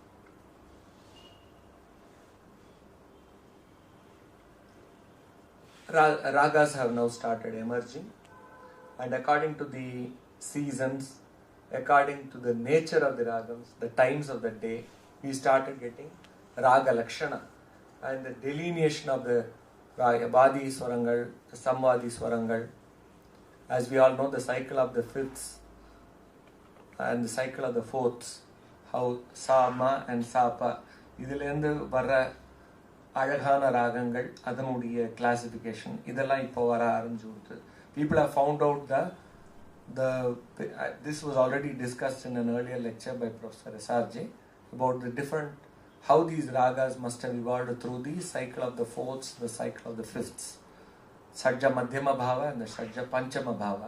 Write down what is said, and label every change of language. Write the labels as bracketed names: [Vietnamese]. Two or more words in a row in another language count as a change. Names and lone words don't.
[English] Ragas have now started emerging, and according to the seasons, according to the nature of the ragams, the times of the day, we started getting Raga Lakshana, and the delineation of the Vadi Swarangal, the Samvadi Swarangal. As we all know, the cycle of the fifths and the cycle of the fourths, how Sama and Sapa, [Tamil] இதிலேந்து வர்ற அழகான ராகங்கள் அதனுடைய கிளாசிஃபிகேஷன் இதெல்லாம் இப்போ வர ஆரம்பிச்சு. [English] People have found out this was already discussed in an earlier lecture by Professor SRJ about the different, how these ragas must have evolved through the cycle of the fourths, the cycle of the fifths, Sajja Madhyama Bhava and the Sajja Panchama Bhava.